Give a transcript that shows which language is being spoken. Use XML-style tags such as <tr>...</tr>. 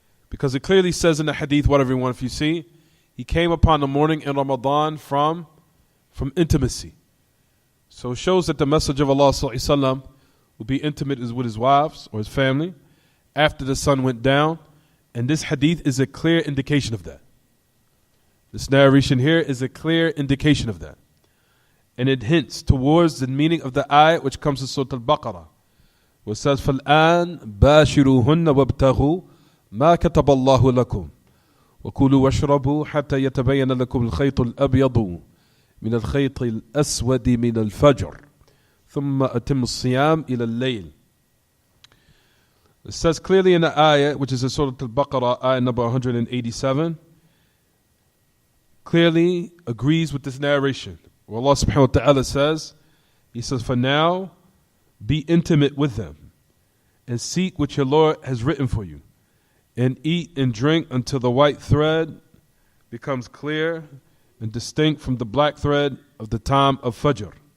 <en>Because it clearly says in the hadith, what everyone, if you see, he came upon the morning in Ramadan from intimacy. So it shows that the Messenger of Allah sallallahu alaihi wasallam will be intimate with his wives or his family after the sun went down. And this hadith is a clear indication of that. This narration here is a clear indication of that. And it hints towards the meaning of the ayah which comes in Surah Al-Baqarah, where it says,</en> <ar>فَالْآنْ بَاشِرُوهُنَّ وَابْتَغُوا مَا كَتَبَ اللَّهُ لَكُمْ وَكُلُوا وَاشْرَبُوا حَتَّى يَتَبَيَّنَ لَكُمُ الْخَيْطُ الْأَبْيَضُ من الخيط الأسود من الفجر ثم أتم الصيام إلى الليل.</ar> <en>It says clearly in the ayah, which is in Surah Al-Baqarah, ayah number 187, clearly agrees with this narration. Where Allah subhanahu wa ta'ala says, He says, for now, be intimate with them and seek what your Lord has written for you, and eat and drink until the white thread becomes clear and distinct from the black thread of the time of Fajr.</en>